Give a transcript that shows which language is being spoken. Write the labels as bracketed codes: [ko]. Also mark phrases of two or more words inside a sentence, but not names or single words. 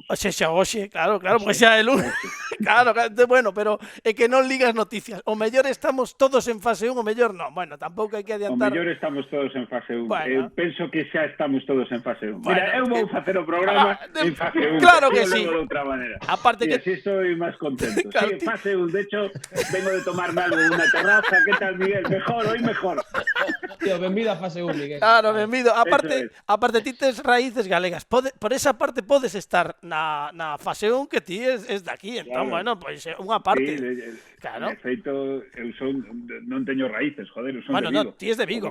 [gl] Oxe, claro, porque xa é lunes. Claro, bueno, pero é que non ligas noticias. O mellor estamos todos en fase 1, o mellor non. Bueno, tampouco hai que adiantar. O mellor estamos todos en fase 1. Bueno. Penso que xa estamos todos en fase 1. Bueno, mira, eu vou facer o programa en fase 1. Claro que sí. De outra maneira. Aparte que... así estoy máis contento. Claro, sí, fase 1. [es] De hecho, vengo de tomarme algo en unha terraza. Que tal, Miguel? Hoy mejor. Tío, [gl] benvido a fase 1, Miguel. Claro, benvido. Aparte ti tes raíces galegas. Por esa parte podes estar na fase 1 que ti es de aquí, entón, claro. Bueno, pois é unha parte. Sí, claro. De feito, eu non teño raíces, joder, eu son bueno, de Vigo. No, ti es de Vigo.